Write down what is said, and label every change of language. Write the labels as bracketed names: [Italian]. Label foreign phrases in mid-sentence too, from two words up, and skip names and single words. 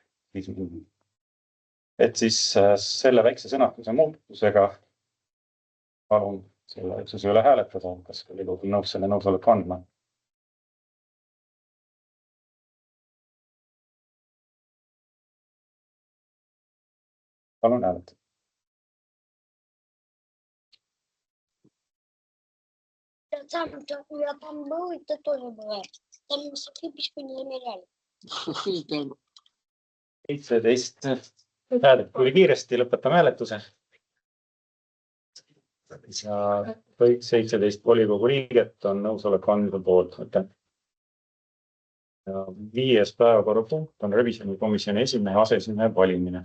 [Estonian] Et siis selle väikse sõnastuse muutusega palun selle otsuse üle hääletada, kas Riigikogu nõus selle nõusoleku andma. Palun hääletada. [Russian] Я там был, и ты тоже была. Там скрипочку не замеряли. [Estonian] 17 häälet tuli kiiresti, lõpetame hääletuse. Ja kõik 17 volikogu liiget on nõusoleku andmise poolt. Ja 5. päevakorrapunkt on revisjonikomisjoni esimehe aseesimehe valimine.